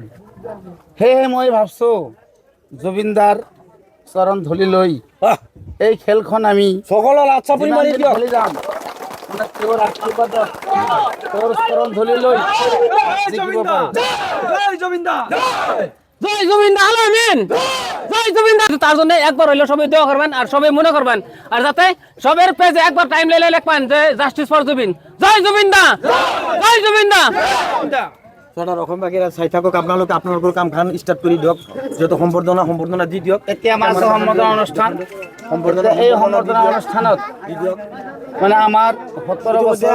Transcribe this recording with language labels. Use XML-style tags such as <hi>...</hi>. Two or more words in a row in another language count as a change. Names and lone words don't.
<as>সেয়েহে মই ভাবছোঁ জুবিনদাৰ চৰণ ধূলি লৈ এই খেলখন আমি সকলৰ আচ্ছাপনি মাৰি দিয়ক, খেলি যাম, মানে তেওঁৰ আশীৰ্বাদত তেওঁৰ চৰণ ধূলি লৈ জিকিব পাৰোঁ। জয় জুবিন দা, জয় জুবিন দা, আলামিন জয় জুবিন দা।</as> <bn>তার জন্য একবার হইলো সবাই দোয়া করবেন আর সবাই মনে করবেন, আর যাতে সবের পেজে একবার টাইম লেলে লিখবেন যে</bn> <en>justice for Zubeen,</en> <bn>জয় জুবিন দা, জয় জুবিন দা।</bn> <as>চটাৰ অসমবাসীরা চাই থাকক, আপোনালোকে আপোনালোকৰ কামখন ষ্টাৰ্ট কৰি দিয়ক, যিহেতু সম্বৰ্ধনা দি দিয়ক। এতিয়া আমাৰ আছে সম্বৰ্ধনা অনুষ্ঠান। এই সম্বৰ্ধনা অনুষ্ঠানত মানে আমাৰ 17 বছৰ</as>